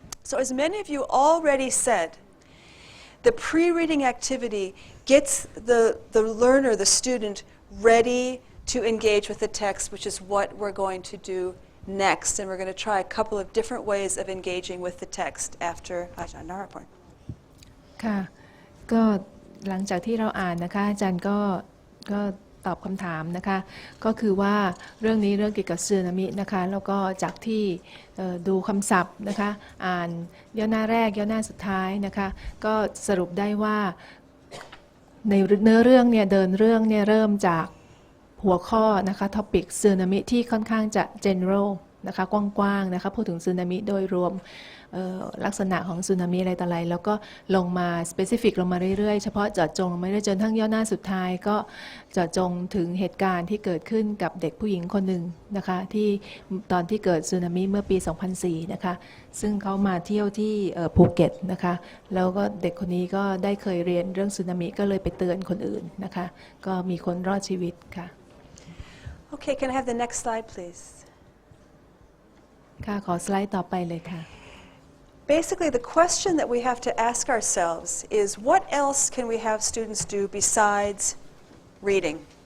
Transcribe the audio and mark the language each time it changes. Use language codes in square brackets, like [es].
[en] So as many of you already said, the pre-reading activity gets the learner, the student, ready to engage with the text, which is what we're going to do next. And we're going to try a couple of different ways of engaging with the text after Ajahn Naraporn. [th] ค่ะก็หลังจากที่เราอ่านนะคะอาจารย์ก็ตอบคำถามนะคะก็คือว่าเรื่องนี้เรื่องเกี่ยวกับสึนามินะคะแล้วก็จากที่ดูคำศัพท์นะคะอ่านย่อหน้าแรกย่อหน้าสุดท้ายนะคะก็สรุปได้ว่า ในเนื้อเรื่องเนี่ยเดินเรื่องเนี่ยเริ่มจากหัวข้อนะคะท็อปิกสึนามิที่ค่อนข้างจะ general นะคะกว้างๆนะคะพูดถึงสึนามิโดยรวม ลักษณะของสึนามิอะไรต่ออะไรแล้วก็ลงมา specific ลงมาเรื่อยๆเฉพาะเจาะจงลงมาเรื่อยๆจนทั้งย่อหน้าสุดท้ายก็เจาะจงถึงเหตุการณ์ที่เกิดขึ้นกับเด็กผู้หญิงคนหนึ่งนะคะที่ตอนที่เกิดสึนามิเมื่อปี 2004 นะคะซึ่งเขามาเที่ยวที่ภูเก็ตนะคะแล้วก็เด็กคนนี้ก็ได้เคยเรียนเรื่องสึนามิก็เลยไปเตือนคนอื่นนะคะก็มีคนรอดชีวิตค่ะ [en] Okay, can I have the next slide, please? [th] ค่ะขอสไลด์ต่อไปเลยค่ะ [en] Basically, the question that we have to ask ourselves is, what else can we have students do besides reading?